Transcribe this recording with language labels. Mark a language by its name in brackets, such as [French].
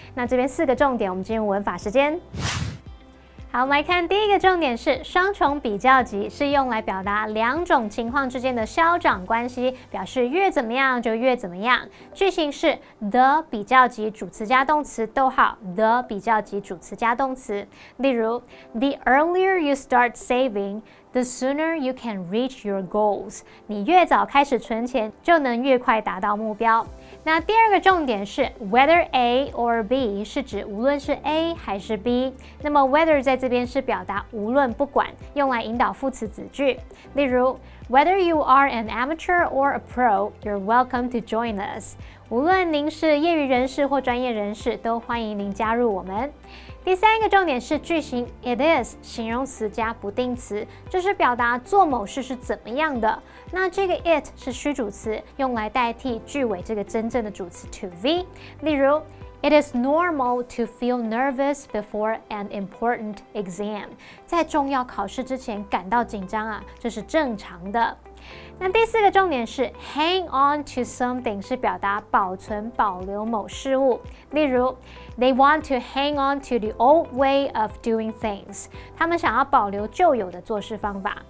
[Chinese] 那这边4个重点，我们进入文法时间。好，我们来看第一个重点是双重比较级，是用来表达2种情况之间的消长关系，表示越怎么样就越怎么样。句型是 the 比较级主词加动词，逗号 the 比较级主词加动词。例如 [English] the earlier you start saving, the sooner you can reach your goals。 [Chinese] 你越早开始存钱，就能越快达到目标。那第2个重点是 [English] whether A or B， [Chinese] 是指无论是 A 还是 B。那么 whether 在这边是表达无论不管，用来引导副词子句。例如 [English] whether you are an amateur or a pro, you're welcome to join us。 [Chinese] 无论您是业余人士或专业人士，都欢迎您加入我们。第3个重点是句型 it is 形容词加不定词，这是表达做某事是怎么样的。那这个 it 是虚主词，用来代替句尾这个真正的主词 to be。例如 [English] It is normal to feel nervous before an important exam。 [Chinese] 在重要考试之前感到紧张啊，这是正常的。那第4个重点是 [English] hang on to something， [Chinese] 是表达保存、保留某事物。例如 [English] They want to hang on to the old way of doing things。 [Chinese] 他们想要保留旧有的做事方法。